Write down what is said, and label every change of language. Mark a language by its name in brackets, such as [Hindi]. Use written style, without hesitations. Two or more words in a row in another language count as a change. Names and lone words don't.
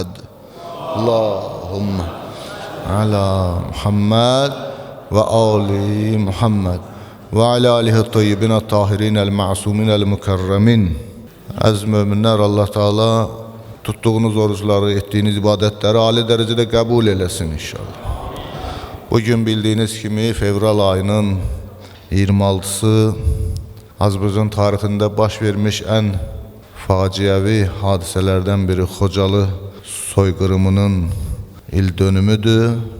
[Arabic] اللهم على محمد وآل محمد وعلى آله الطيبين الطاهرين المعصومين المكرمين. [Turkish] Aziz müminler, Allah Teala tuttuğunuz oruçları, ettiğiniz ibadetleri âli derecede [Azerbaijani] qəbul eləsin [Turkish] inşallah. [Azerbaijani] Bugün bildiğiniz kimi fevral ayının 26'sı Azərbaycan tarixində baş vermiş ən faciəvi hadisələrdən biri Xocalı soyqırımının il dönümüdür.